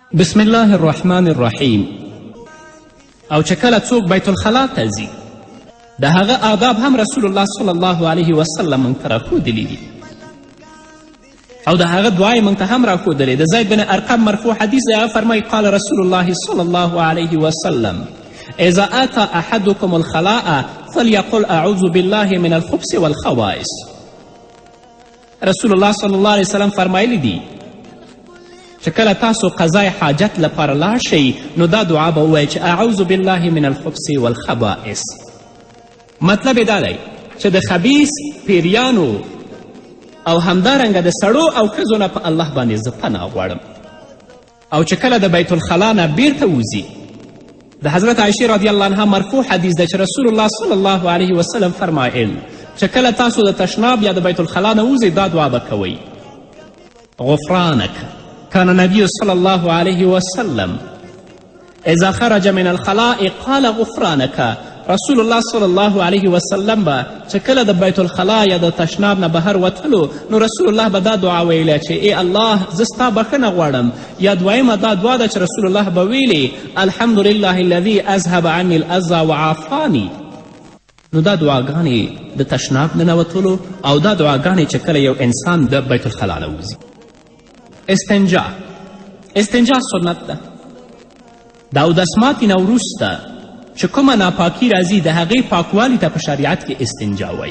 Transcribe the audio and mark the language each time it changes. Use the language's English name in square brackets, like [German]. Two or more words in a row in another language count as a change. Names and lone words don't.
[Arabic] بسم الله الرحمن الرحیم. [Pashto] او چې کله څوک بیت الخلا ته ځي د هغه آداب هم [Arabic] رسول الله صلی الله علیه وسلم [Pashto] موږ ته راښودلي دي او د هغه دعا یې موږ ته هم راښودلې. د زید بن ارقم مرفوع حدیث دی، هغه فرمایي [Arabic] قال رسول الله صلی الله علیه وسلم اذا اتى احدكم الخلاء فليقل اعوذ بالله من الخبث والخبائث. رسول الله صلی الله علیه وسلم [Pashto] فرمایلی دی چې کله تاسو قضای حاجت لپاره لاړ شئ نو دا دعا به ووایئ چې [Arabic] اعوذ بالله من الخبث والخبائث. [Pashto] مطلب یې دا دی چې د خبیث پیریانو او همدارنګه د سړو او ښځو نه په الله باندې زه پناه غواړم. او چې کله د بیت الخلا نه بیرته وځي، د حضرت عایشې [Arabic] رضی الله عنها [Pashto] مرفوع حدیث ده چې [Arabic] رسول الله صلی الله علیه وسلم [Pashto] فرمایل چې کله تاسو د تشناب یا د بیت الخلا نه وځئ دا دعا به کوئ: غفرانک. [Arabic] كان النبي صلى الله عليه وسلم إذا خرج من الخلاء قال غفرانك. رسول الله صلی الله علیه وسلم [Pashto] به چې کله د بیت الخلا یا د تشناب نه بهر وتلو نو رسول الله به دا دعا ویله چې ای الله زه ستا بښنه غواړم. یا دویمه دا دعا ده چې رسول الله به ویلې [Arabic] الحمدلله الذي اذهب عني الاذى وعافاني. [Pashto] نو دا دعاګانې د تشناب ننوتلو او دا دعاګانې چې کله یو انسان د بیت الخلا نه وځي. استنجا سنت ده. د اودسماتې نه وروسته چې کومه ناپاکي راځي د هغې پاکوالي ته په شریعت کې استنجا وایي.